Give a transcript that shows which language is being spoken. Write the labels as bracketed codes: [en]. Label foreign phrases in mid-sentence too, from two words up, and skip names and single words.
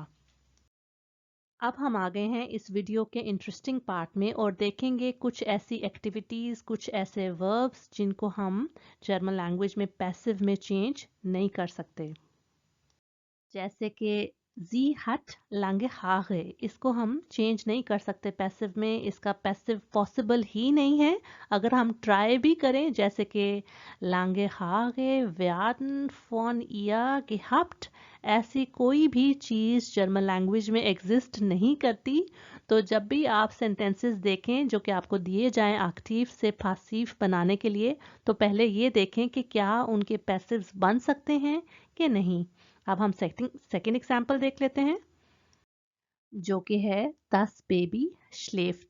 [hi] अब हम आ गए हैं इस वीडियो के [en] interesting part [hi] में और देखेंगे कुछ ऐसी एक्टिविटीज़, कुछ ऐसे वर्ब्स जिनको हम [en] German language [hi] में पैसिव में चेंज नहीं कर सकते। जैसे कि [de] sie hat lange Haare, [hi] इसको हम चेंज नहीं कर सकते पैसिव में, इसका पैसिव पॉसिबल ही नहीं है। अगर हम ट्राई भी करें, जैसे कि [de] lange Haare werden von ihr gehabt, [hi] ऐसी कोई भी चीज़ [en] German language [hi] में एग्जिस्ट नहीं करती। तो जब भी आप सेंटेंसेस देखें जो कि आपको दिए जाएं एक्टिव से पासिव बनाने के लिए, तो पहले ये देखें कि क्या उनके पैसिव्स बन सकते हैं कि नहीं। अब हम सेकंड एग्जाम्पल देख लेते हैं, जो कि है [de] das Baby schläft.